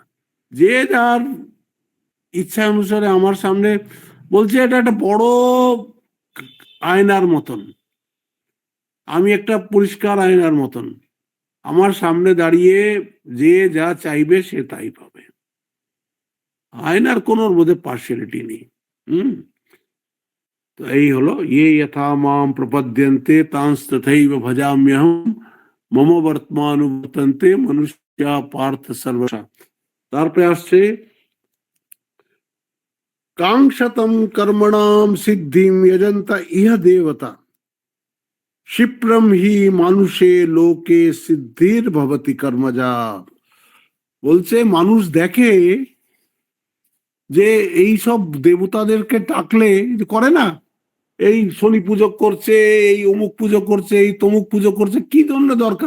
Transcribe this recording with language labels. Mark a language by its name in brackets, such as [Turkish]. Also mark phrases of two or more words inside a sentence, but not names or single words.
[Bangla] যে যার ইচ্ছা অনুসারে আমার সামনে, বলছে এটা একটা বড় আয়নার মতন, আমি একটা পরিষ্কার আয়নার মতন, আমার সামনে দাঁড়িয়ে যে যা চাইবে সে তাই পাবে। আয়নার কোন মধ্যে পার্সিয়ালিটি নেই। তো এই হলো [Sanskrit] ये यथा माम प्रपद्यन्ते तांस तथैव भजाम्यहम मम वर्तमानुवर्तन्ते मनुष्या पार्थ सर्वशः। [Bangla] তারপরে আসছে [Sanskrit] कांक्षतम कर्मणाम सिद्धिम यजंत इह देवता क्षिप्रम ही মানুষে লোকে সিদ্ধির ভবতি কর্মজা। [Bangla] বলছে মানুষ দেখে যে এই সব দেবতাদেরকে ডাকলে করে না, এই শনি পুজো করছে, এই অমুক পুজো করছে, এই তমুক পুজো করছে, কি জন্য দরকার?